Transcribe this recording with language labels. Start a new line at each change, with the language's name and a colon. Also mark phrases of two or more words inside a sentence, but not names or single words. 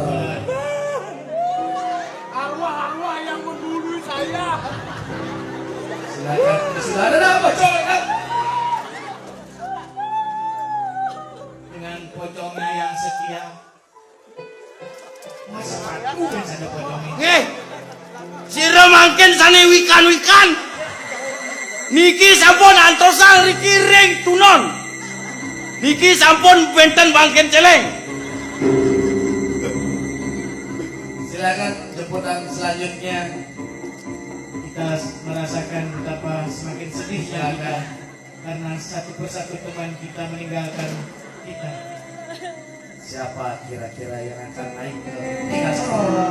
Indonesian: Arwah-arwah yang membunuh saya. Silakan, sudah ada apa? Dengan pocongnya yang setia. Masa patuh kan ada pocongnya.
Balinese: Sira mangken sane wikan-wikan. Niki sampun antosan riki ring tunon. Niki sampun benten bangken celeng.
Indonesian: Silakan jemputan selanjutnya. Kita merasakan betapa semakin sedihnya kita karena satu persatu teman kita meninggalkan kita. Siapa kira-kira yang akan naik ke tingkat sorong?